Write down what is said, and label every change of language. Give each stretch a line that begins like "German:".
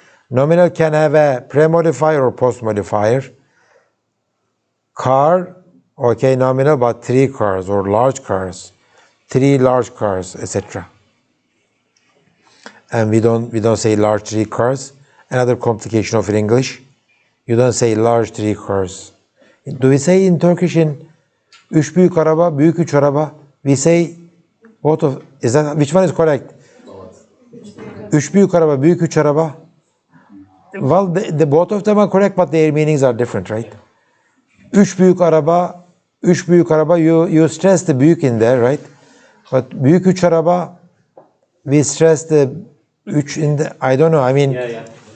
English: Nominal can have a pre modifier or post modifier. Car, okay, nominal, but 3 cars or large cars, 3 large cars, etc. And we don't say large 3 cars, Another complication of English. You don't say large three cars. Do we say in Turkish in
Turkish: üç büyük araba, büyük üç araba?
English: We say both of, is that, which one is correct?
Turkish: Üç büyük araba, büyük üç araba.
English: Well, the both of them are correct, but their meanings are different, right?
Turkish: Üç büyük araba,
English: you stress the büyük in there, right? But
Turkish: büyük üç araba,
English: we stress the üç in the, I don't know, I mean, Yeah.